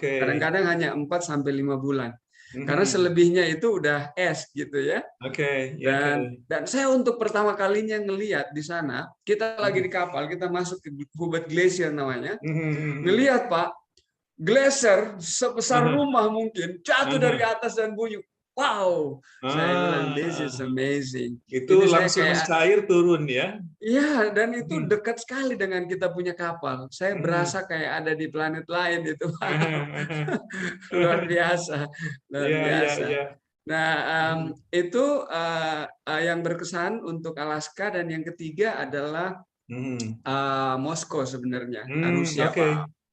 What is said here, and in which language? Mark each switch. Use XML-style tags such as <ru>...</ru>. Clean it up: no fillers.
<id>Kadang-kadang hanya 4 sampai 5 bulan. Karena selebihnya itu udah es gitu ya. Dan saya untuk pertama kalinya ngelihat di sana, kita lagi di kapal, kita masuk ke Hubert Glacier namanya. Ngelihat, Pak, glacier sebesar rumah mungkin jatuh dari atas dan bunyi. Wow, saya bilang</id> <en>this is amazing.</en> <id>Itu saya langsung mencair turun ya? Iya, dan itu dekat sekali dengan kita punya kapal. Saya berasa kayak ada di planet lain itu, Pak. Luar biasa, luar biasa. Nah, itu yang berkesan untuk Alaska, dan yang ketiga adalah Moskow sebenarnya, Rusia, Pak.</id>